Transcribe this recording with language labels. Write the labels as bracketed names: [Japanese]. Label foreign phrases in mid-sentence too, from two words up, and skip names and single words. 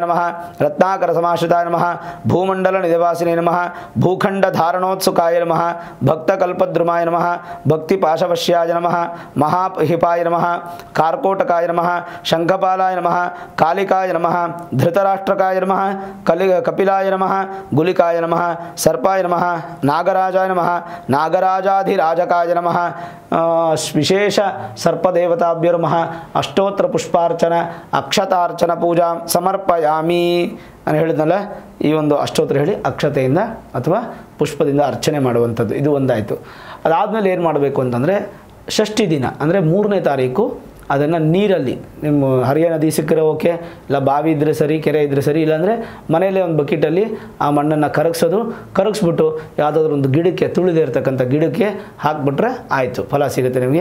[Sanskrit] ನಮಃ ರತ್ನಾಕರ ಸಮಾಶ್ರಿತಾಯ ನಮಃ ಭೂಮಂಡಲ ನಿಧಿವಾಸಿನೇ ನಮಃ ಭೂಖಂಡ ಧಾರಣೋತ್ಸುಕಾಯ ನಮಃ ಭಕ್ತಕಲ್ಪದ್ರುಮಾಯ ನಮಃ ಭಕ್ತಿಪಾಶವಶ್ಯಾಯ ನಮಃ ಮಹಾಹಿಪಾಯ ನಮಃ ಕಾರ್ಕೋಟಕಾಯ ನಮಃ ಶಂಖಪಾಲಾಯ ನಮಃ ಕಾಲಿಕಾಯ ನಮಃ ಧೃತರಾಷ್ಟ್ರಕಾಯ ನಮಃ ಕಪಿಲಾಯ ನಮಃ ಗುಲಿಕಾಯ ನಮಃ ಸರ್ಪಾಯ ನಮಃ ನಾಗರಾಜಾಯ ನಮಃ ನಾಗರಾಜಾಧಿರಾಜಕಾಯ ನಮಃ ವಿಶೇಷ ಸರ್ಪದೇವತಾಭ್ಯೋ ನಮಃ ಅಷ್ಟೋತ್ರ ಪುಷ್ಪಾರ್ಚನ ಅಕ್ಷತಾರ್ಚನ ಪೂಜಾ ಸಮರ್ಪಯಾಮಿ [Kannada] ನಾನು ಹೇಳಿದ್ನಲ್ಲ ಈ ಒಂದು ಅಷ್ಟೋತ್ರ ಹೇಳಿ ಅಕ್ಷತೆಯಿಂದ ಅಥವಾ ಪುಷ್ಪದಿಂದ ಅರ್ಚನೆ ಮಾಡುವಂಥದ್ದು ಇದು ಒಂದಾಯಿತು. ಅದಾದಮೇಲೆ ಏನು ಮಾಡಬೇಕು ಅಂತಂದರೆ ಷಷ್ಠಿ ದಿನ ಅಂದರೆ 3ನೇ ತಾರೀಕು ಅದನ್ನು ನೀರಲ್ಲಿ ನಿಮ್ಮ ಹರಿಯ ನದಿ ಸಿಕ್ಕರೆ ಓಕೆ, ಇಲ್ಲ ಬಾವಿ ಇದ್ದರೆ ಸರಿ, ಕೆರೆ ಇದ್ದರೆ ಸರಿ, ಇಲ್ಲಾಂದರೆ ಮನೆಯಲ್ಲೇ ಒಂದು ಬಕೆಟಲ್ಲಿ ಆ ಮಣ್ಣನ್ನು ಕರಗಿಸ್ಬಿಟ್ಟು ಯಾವುದಾದ್ರೂ ಒಂದು ಗಿಡಕ್ಕೆ ತುಳಿದೇ ಇರ್ತಕ್ಕಂಥ ಗಿಡಕ್ಕೆ ಹಾಕಿಬಿಟ್ರೆ ಆಯಿತು, ಫಲ ಸಿಗುತ್ತೆ ನಿಮಗೆ.